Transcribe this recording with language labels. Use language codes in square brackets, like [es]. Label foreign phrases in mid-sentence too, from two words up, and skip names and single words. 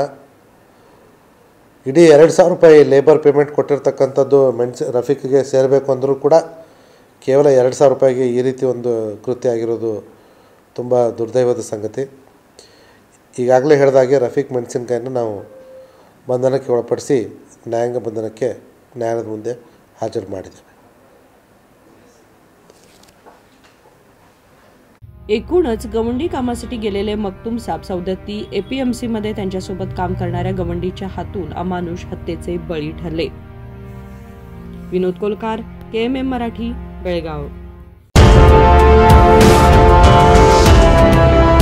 [kn] ಇಡೀ 2000 ರೂಪಾಯಿ [en] labour payment [kn] ಕೊಟ್ಟಿರ್ತಕ್ಕಂಥದ್ದು ರಫೀಕ್ಗೆ ಸೇರಬೇಕು ಅಂದರೂ ಕೂಡ ಕೇವಲ 2000 ರೂಪಾಯಿಗೆ ಈ ರೀತಿ ಒಂದು ಕೃತ್ಯ ಆಗಿರೋದು ತುಂಬ ದುರ್ದೈವದ ಸಂಗತಿ. ಈಗಾಗಲೇ ಹೇಳಿದಾಗೆ ರಫೀಕ್ ಮೆಣಸಿನಕಾಯಿನ ನಾವು ಬಂಧನಕ್ಕೆ ಒಳಪಡಿಸಿ ನ್ಯಾಯಾಂಗ ಬಂಧನಕ್ಕೆ ನ್ಯಾಯಾಲಯದ ಮುಂದೆ हाजर ಮಾಡಿದ್ದೇವೆ. [mr] एकूणच गवंडी कामासाठी गेलेले मखतूम साब सौदत्ती एपीएमसी मध्ये त्यांच्यासोबत काम करणाऱ्या गवंडीच्या हातून अमानुष हत्येचे बळी ठरले. विनोद कोलकार, KMM मराठी, बेळगाव.